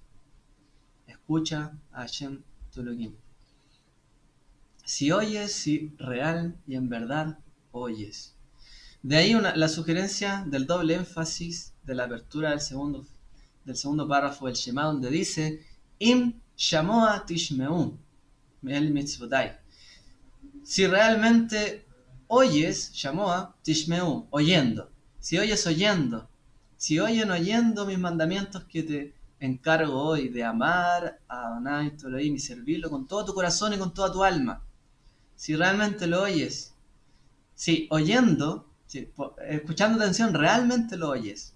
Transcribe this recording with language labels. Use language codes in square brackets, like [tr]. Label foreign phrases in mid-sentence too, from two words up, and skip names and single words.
[es] Escucha a Hashem tu Elohim. Si oyes, si real y en verdad oyes. De ahí la sugerencia del doble énfasis de la apertura del segundo párrafo del Shema, donde dice, [he] אם שמוע תשמעו אל מצוותי. [es] Si realmente oyes, [he] שמוע תשמעו, [es] oyendo. Si oyes oyendo. Si oyen oyendo mis mandamientos que te encargo hoy de amar a Adonai tu Elohim y servirlo con todo tu corazón y con toda tu alma. Si realmente lo oyes. Si oyendo, sí, escuchando atención, realmente lo oyes.